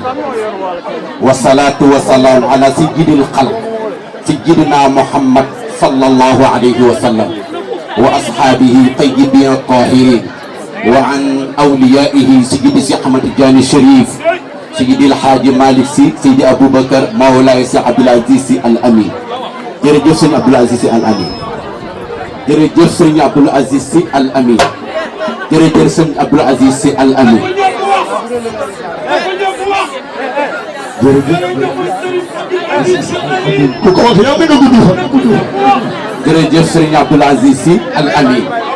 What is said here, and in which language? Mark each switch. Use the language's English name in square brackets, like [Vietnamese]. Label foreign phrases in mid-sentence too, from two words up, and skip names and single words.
[Arabic] والصلاة والسلام على سيد الخلق سيدنا محمد صلى الله عليه وسلم وأصحابه طيبين الطاهرين وعن أوليائه سيد أحمد الجاني الشريف سيد الحاج مالك سيد أبو بكر مولاي سي عبد العزيز الأمين. [Wolof] jërëjëf sëñ Abdoul Aziz Sy Al Amine. jërëjëf sëñ Abdoul Aziz Sy Al Amine. jërëjëf sëñ Abdoul Aziz Sy Al Amine. jërëjëf sëñ Abdoul Aziz Sy Al Amine.